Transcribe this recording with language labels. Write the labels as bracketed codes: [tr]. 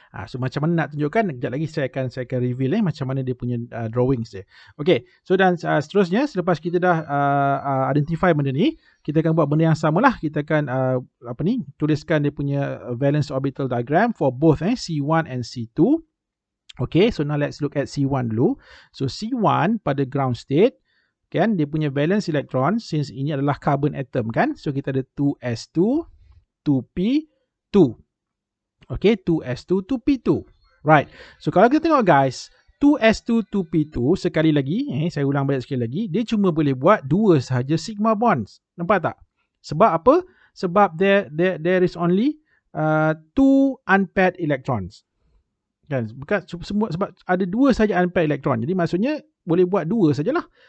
[ms] So macam mana nak tunjukkan? Sekejap lagi saya akan reveal macam mana dia punya drawings dia. Okay. So dan seterusnya, selepas kita dah identify benda ni, kita akan buat benda yang sama lah. Kita akan tuliskan dia punya valence orbital diagram for both C1 and C2. Okay. [en] So now let's look at C1 dulu. [ms] So C1 pada ground state, kan, dia punya valence electron, since ini adalah carbon atom kan. So kita ada 2s2, 2p2. Okay, 2s2, 2p2. Right. So kalau kita tengok guys, 2s2, 2p2, sekali lagi, saya ulang balik sekali lagi, dia cuma boleh buat 2 sahaja sigma bonds. Nampak tak? Sebab apa? [en] Sebab there is only 2 unpaired electrons. [ms] Kan? Bukan semua, sebab ada 2 sahaja unpaired electron. Jadi maksudnya boleh buat 2 sajalah.